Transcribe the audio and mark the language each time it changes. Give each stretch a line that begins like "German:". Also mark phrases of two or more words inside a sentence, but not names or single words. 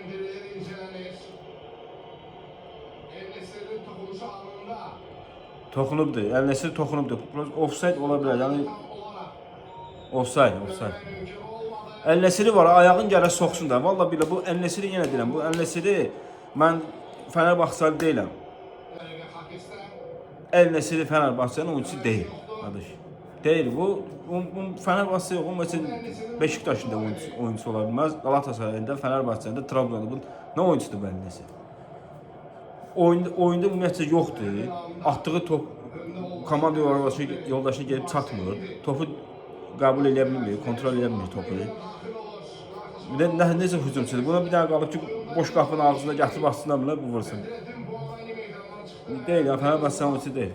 Azerbaijani: Toxunubdur, El Nesiri toxunubdur. Offside ola bilər, yəni offside. El Nesiri var, ayağın gərək soxsun da. Vallahi bilə bu El Nesiri yenə deyirəm. Bu El Nesiri mən Fenerbahçeli deyiləm.
Turkish: El Nesiri Fenerbahçe'nin oyuncusu değil. Kardeş. Değil bu Fenerbahçe yok. O mesela Beşiktaş'ın da oyuncusu olabilmez. Galatasaray'ın Fenerbahçe'nin de Trabzon'un ne oyuncusudur bu El Nesiri?
Azerbaijani: Oyunda ümumiyyətcə yoxdur. Atdığı top komanda yoldaşına gelib çatmır. Topu qəbul edə bilmir, kontrol edə bilmir topu. Bir də necə hücumçudur. Buna bir dənə qalıb ki, boş qapının ağzında gətirib açsınlar bilər, bu vursun. Deyil, ya Fenerbahçe oyuncusu deyil.